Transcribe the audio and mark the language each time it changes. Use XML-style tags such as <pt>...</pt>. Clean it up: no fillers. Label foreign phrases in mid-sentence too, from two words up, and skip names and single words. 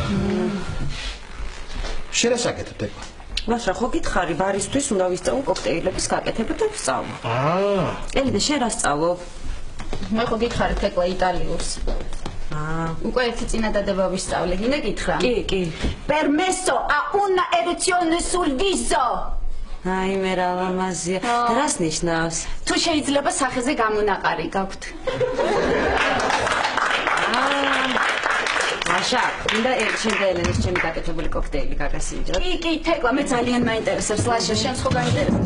<ka>შერასაკეთებ ეგ? ლაშა, ხო გითხარი, ბარისთვის უნდა ვისწავლო კოქტეილების გაკეთება და ვსწავლო. ელიდე, შენ რა სწავლობ? მე ხო გითხარი თეკლა იტალიურს. უკვე ერთი წინადადება ვისწავლე, გინდა გითხრა? კი.</ka> <it>Permesso a una eruzione sul viso.</it> <ka>აი მე რა ლამაზია. რას ნიშნავს? თუ შეიძლება სახეზე გამონაყარი გაქვთ. ლაშა, მინდა შენ და ელენეს ჩემი გაკეთებული კოქტეილი გაგასინჯოთ. კი, თეკლა, მე ძალიან მაინტერესებს ლაშა, შენს ხო გაინტერესებს?</ka>